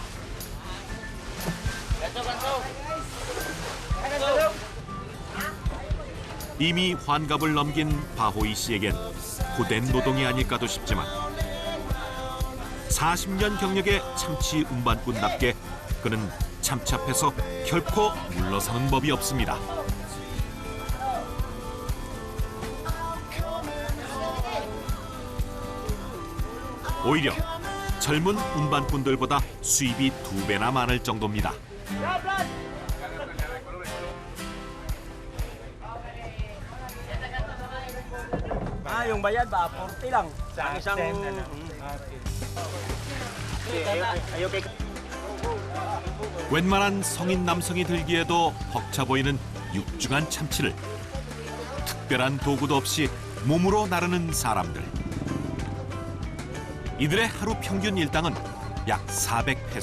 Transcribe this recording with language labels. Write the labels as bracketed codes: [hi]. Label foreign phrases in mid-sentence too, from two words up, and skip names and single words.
[ko] 이미 환갑을 넘긴 바호이 씨에겐 고된 노동이 아닐까도 싶지만 40년 경력의 참치 운반꾼답게 그는 참치 앞에서 결코 물러서는 법이 없습니다. 오히려 젊은 운반꾼들보다 수입이 2배나 많을 정도입니다. [tl] Yung bayad ba 40 lang. Ang isang Okay. [ko] 웬만한 성인 남성이 들기에도 벅차 보이는 육중한 참치를 특별한 도구도 없이 몸으로 나르는 사람들. 이들의 하루 평균 일당은 약 400페소.